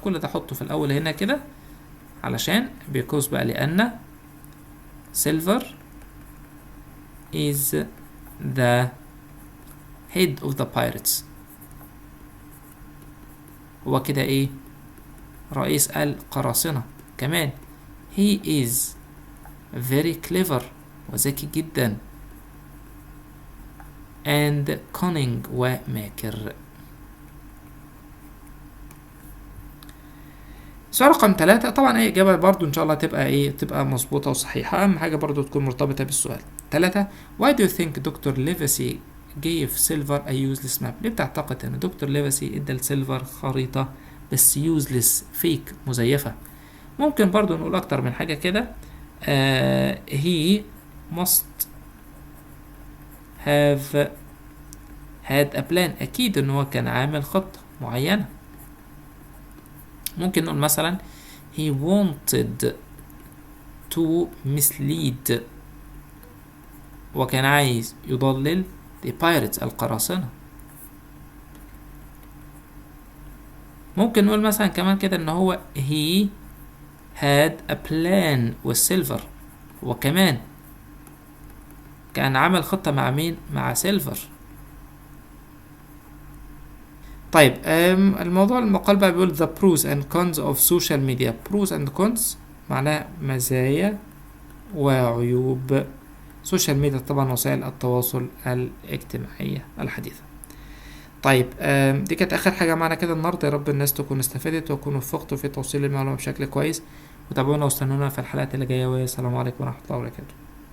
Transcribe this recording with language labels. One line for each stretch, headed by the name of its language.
Arabic: كل ده حطه في الأول هنا كده علشان because بقى لأن
English: Silver is the head of the pirates.
Arabic: هو كده ايه؟ رئيس القراصنة.
English: كمان he is very clever
Arabic: وذكي جدا
English: and cunning
Arabic: وماكر. سؤال رقم 3 طبعا اي اجابة برضو ان شاء الله تبقى مظبوطة وصحيحة. اهم حاجة برضو تكون مرتبطة بالسؤال.
English: 3 Why do you think Dr. Livesey gave Silver a useless map؟
Arabic: ليه بتعتقد ان دكتور ليفسي ادى لسيلفر خريطة بس
English: useless fake
Arabic: مزيفة؟ ممكن برضو نقول اكتر من حاجة كده.
English: he must have had a plan.
Arabic: اكيد ان هو كان عامل خطة معينة. ممكن نقول مثلا
English: he wanted to mislead،
Arabic: وكان عايز يضلل
English: the pirates
Arabic: القراصنة. ممكن نقول مثلا كمان كده ان هو
English: he had a plan with Silver،
Arabic: وكمان كان عامل خطة مع مين؟ مع سيلفر. طيب الموضوع المقال بقى بيقول
English: the pros and cons of social media. pros and cons
Arabic: معناه مزايا وعيوب سوشيال ميديا طبعا وسائل التواصل الاجتماعية الحديثة. طيب دي كانت اخر حاجة معنا كده النهاردة. يا رب الناس تكون استفادت وتكون وفقتوا في توصيل المعلومة بشكل كويس، وتابعونا واستنونا في الحلقات اللي جاية، والسلام عليكم ورحمة الله وبركاته.